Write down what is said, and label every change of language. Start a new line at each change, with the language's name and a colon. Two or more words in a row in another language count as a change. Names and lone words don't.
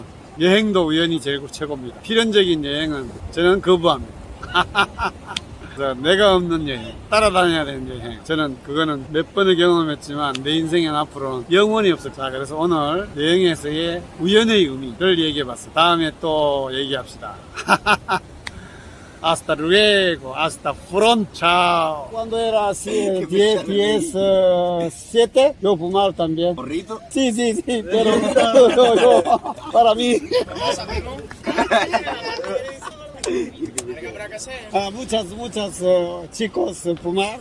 Korean: 여행도 우연히 제일 최고입니다. 필연적인 여행은 저는 거부합니다. 내가 없는 여행, 따라다녀야 되는 여행. 저는 그거는 몇 번을 경험했지만 내 인생엔 앞으로는 영원히 없을 거다. 그래서 오늘 여행에서의 우연의 의미를 얘기해봤어요. 다음에 또 얘기합시다.
Spanish: Hasta luego, hasta pronto, chao. ¿Cuándo era así? 10, 7. Yo fumaba también. ¿Porrito? Sí, pero yo, para mí. Muchas chicos fuman.